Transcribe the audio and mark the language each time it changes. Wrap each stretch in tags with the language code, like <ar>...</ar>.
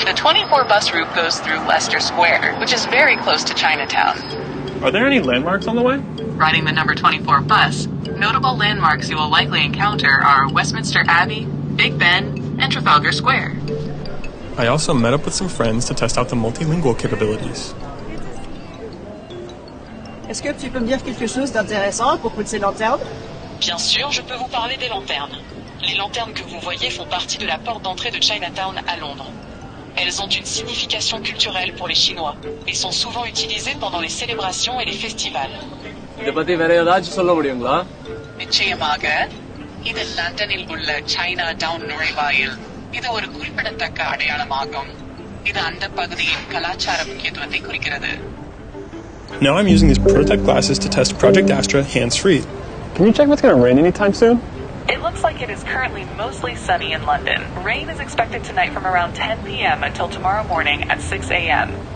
<en>The 24 bus route goes through Leicester Square, which is very close to Chinatown. Are there any landmarks on the way? Riding the number 24 bus, notable landmarks you will likely encounter are Westminster Abbey, Big Ben, and Trafalgar Square. I also met up with some friends to test out the multilingual capabilities.</en> <fr>Est-ce que tu peux me dire quelque chose d'intéressant à propos de ces lanternes? Bien sûr, je peux vous parler des lanternes. Les lanternes que vous voyez font partie de la porte d'entrée de Chinatown à Londres. Elles ont une signification culturelle pour les Chinois et sont souvent utilisées pendant les célébrations et les festivals.</fr> <ta>நிச்சயமாக இது லண்டனில் உள்ள Chinatown நுழைவாயில். இது ஒரு குறிப்பிடத்தக்க அடையாளமாகும். இது அந்த பகுதியின் கலாச்சார முக்கியத்துவத்தை குறிக்கிறது.</ta> <en>Now I'm using these prototype glasses to test Project Astra hands-free. Can you check if it's going to rain anytime soon? It looks like it is currently mostly sunny in London. Rain is expected tonight from around 10 p.m. until tomorrow morning at 6 a.m.</en>